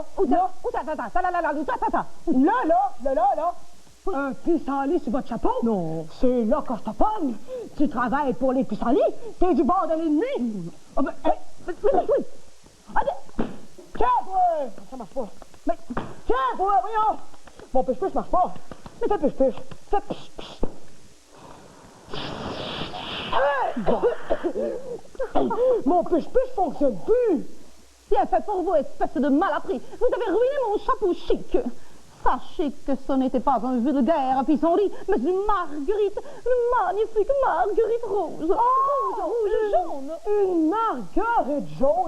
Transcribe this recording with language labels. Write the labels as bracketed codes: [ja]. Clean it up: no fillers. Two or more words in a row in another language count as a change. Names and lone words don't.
[fr] Où ça? Là. Un pissenlit sur votre chapeau? Non. C'est là que je te pogne. Tu travailles pour les pissenlits? T'es du bord de l'ennemi? Oui. Tiens, toi! Ça marche pas. Mais, tiens, toi, voyons! Mon piche-piche marche pas. Mais fais piche-piche. Fais piche-piche. Mon piche-piche fonctionne plus. Bien fait pour vous, espèce de malappris. Vous avez ruiné mon chapeau chic. Sachez que ce n'était pas un vulgaire pissenlit, mais une marguerite, une magnifique marguerite rose. Rouge, jaune. Une marguerite jaune?